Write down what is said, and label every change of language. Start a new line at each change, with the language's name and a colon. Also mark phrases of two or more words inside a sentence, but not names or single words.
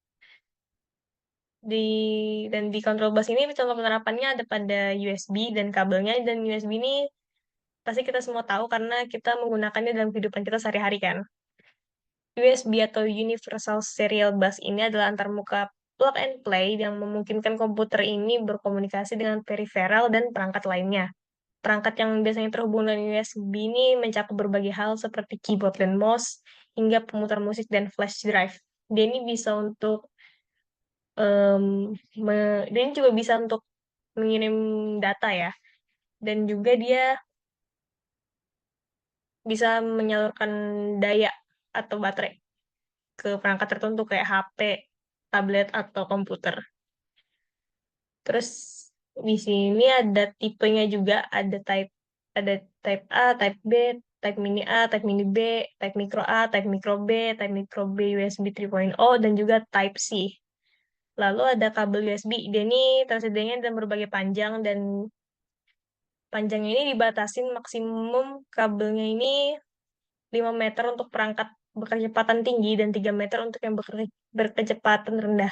Indonesian: Di dan di kontrol bus ini contoh penerapannya ada pada USB dan kabelnya, dan USB ini pasti kita semua tahu karena kita menggunakannya dalam kehidupan kita sehari-hari kan. USB atau Universal Serial Bus ini adalah antarmuka
English: plug and play
Indonesian: yang memungkinkan komputer ini berkomunikasi dengan peripheral dan perangkat lainnya. Perangkat yang biasanya terhubung dengan USB ini mencakup berbagai hal seperti keyboard dan mouse, hingga pemutar musik dan
English: flash drive.
Indonesian: Dia ini bisa untuk em, dia ini juga bisa untuk mengirim data ya, dan juga dia bisa menyalurkan daya atau baterai ke perangkat tertentu kayak HP, tablet, atau komputer. Terus di sini ada tipenya juga, ada
English: type A, type B, type mini A, type mini B, type micro A, type micro B, type micro B USB 3.0,
Indonesian: dan juga
English: type C.
Indonesian: Lalu ada kabel USB. Dia ini tersedianya dalam berbagai panjang, dan panjangnya ini dibatasin maksimum kabelnya ini 5 meter untuk perangkat berkecepatan tinggi dan 3 meter untuk yang berkecepatan rendah.